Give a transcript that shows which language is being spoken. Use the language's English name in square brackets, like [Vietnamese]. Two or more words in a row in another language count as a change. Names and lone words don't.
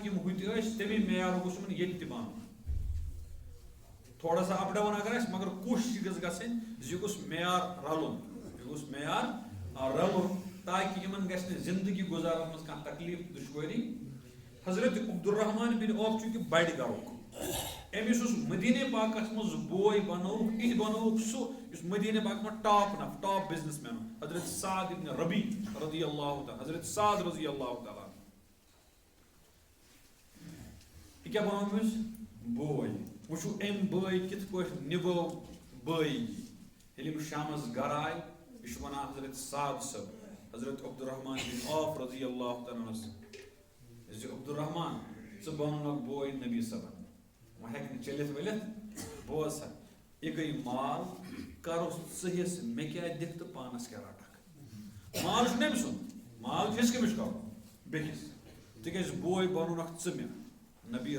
[Kashmiri] یِم ہُتہِ ٲسۍ تَمے معیارُک گوٚژھ یِمن ییٚتہِ تہِ بنُن [Urdu] تھوڑا سا [English] up down [Kashmiri] اگر آسہِ مگر کوٗشش گٔژھ گژھٕنۍ زِ یہِ گوٚژھ معیار رلُن یہِ گوٚژھ معیار رلُن تاکہِ یِمن گژھِ نہٕ زندگی گُزارنس منٛز کانٛہہ تکلیٖف دُشوٲری حضرت عبدالرحمان بن عوف چوٗنٛکہِ بڑِ گرُک أمِس یُس مدیٖنہ پاکس منٛز بوے بنووُکھ یہِ بنووُکھ سُہ یُس مدیٖنہ پاکس منٛز [English] top business man [Kashmiri] حضرت سعد ابن ربی رضی اللہ تعالیٰ حضرت سعد رضی اللہ تعالیٰ یہِ کیٛاہ بنوو أمِس بوے وٕچھو أمۍ بٲے کِتھ پٲٹھۍ نِبٲو بٲیی ییٚلہِ أمِس شامس گرٕ آے یہِ چھُ ونان حضرت سعد صٲب حضرت عبدالرحمان بن عوف رضی اللہ تعالیٰ زِ عبدالرحمان ژٕ بنوونکھ بوے نبی صٲبن وۄنۍ ہٮ۪کہِ نہٕ چٔلِتھ ؤلِتھ بوز سا یہِ گٔے مال کرُس ژٕ حصہٕ مےٚ کیٛاہ دِکھ تہٕ پانس کیٛاہ رٹکھ مال چھُنہٕ أمۍ سُنٛد مال چھُ حصہٕ کٔمِس کرُن بیٚکِس تِکیٛازِ بوے بنوونکھ ژٕ مےٚ نبی